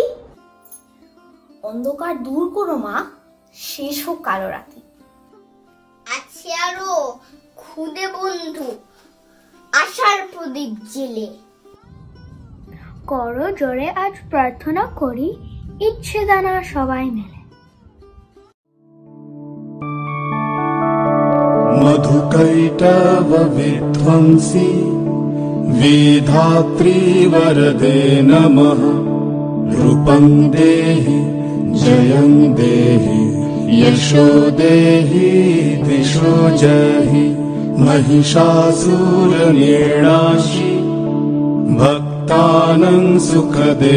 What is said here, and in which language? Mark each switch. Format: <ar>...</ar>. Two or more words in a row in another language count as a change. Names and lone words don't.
<bn>অন্ধকার দূর করো মা, শেষ হোক কালো রাতি। আছে আরো খুদে বন্ধু আশার প্রদীপ জেলে। করো জোরে আজ প্রার্থনা করি ইচ্ছেদানা সবাই মিলে।</bn> <sa>मधुकैटव विध्वंसी वेधात्री वरदे नमः रूपं देहि जयं देहि यशो देहि दिशो जहि महिषासुरनिर्णाशि भक्तानां सुखदे</sa>